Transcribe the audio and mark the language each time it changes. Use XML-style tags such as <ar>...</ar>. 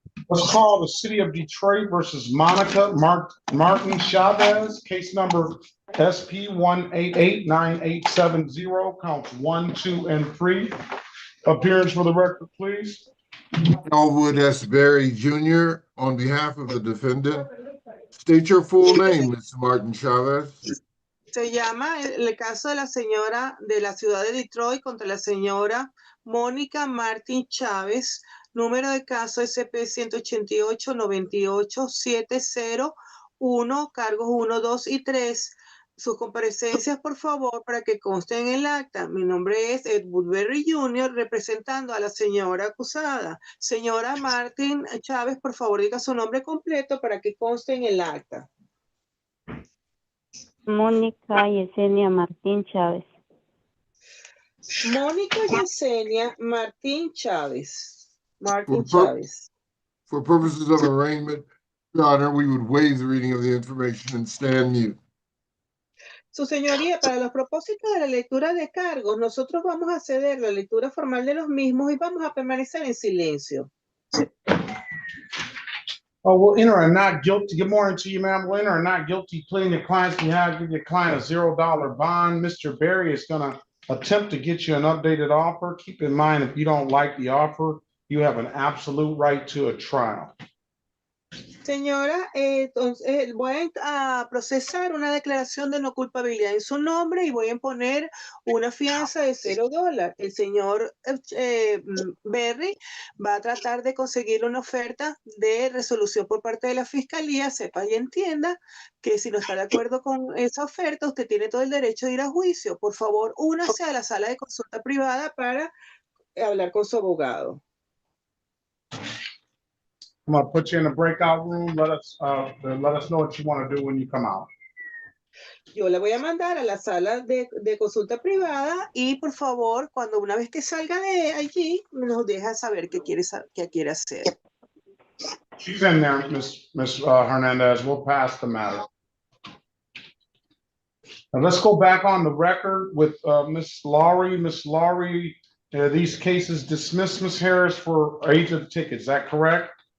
<en>Let's call the city of Detroit versus Monica Martin Chavez, case number SP 1889870, counts 1, 2, and 3. Appearance for the record, please. Elwood S. Berry Jr. on behalf of the defendant. State your full name, Mr. Martin Chavez.</en> <es>Se llama el caso de la señora de la ciudad de Detroit contra la señora Mónica Martín Chávez, número de caso SP 188-98-701, cargos 1, 2 y 3. Sus comparecencias, por favor, para que consten en el acta. Mi nombre es Ed Woodbury Jr., representando a la señora acusada. Señora Martín Chávez, por favor, diga su nombre completo para que conste en el acta. Mónica Yesenia Martín Chávez. Mónica Yesenia Martín Chávez. Martín Chávez.</es> <en>For purposes of arraignment, Your Honor, we would waive the reading of the information and stand mute.</en> <es>Su señoría, para los propósitos de la lectura de cargos, nosotros vamos a ceder la lectura formal de los mismos y vamos a permanecer en silencio.</es> <en>Oh, we'll enter a not guilty. Good morning to you, ma'am. We'll enter a not guilty plea in your client's behalf. Give your client a $0 bond. Mr. Berry is going to attempt to get you an updated offer. Keep in mind, if you don't like the offer, you have an absolute right to a trial.</en> <es>Señora, entonces voy a procesar una declaración de no culpabilidad en su nombre y voy a imponer una fianza de $0. El señor Berry va a tratar de conseguir una oferta de resolución por parte de la fiscalía. Sepa y entienda que si no está de acuerdo con esa oferta, usted tiene todo el derecho de ir a juicio. Por favor, únase a la sala de consulta privada para hablar con su abogado.</es> <en>I'm going to put you in a breakout room. Let us know what you want to do when you come out.</en> <es>Yo la voy a mandar a la sala de consulta privada y por favor, cuando una vez que salga de allí, nos deja saber qué quiere hacer.</es> <en>She's in there, Miss Hernandez. We'll pass the matter. Now let's go back on the record with Miss Laurie. Miss Laurie, these cases dismissed, Miss Harris, for age of the ticket. Is that correct?</en>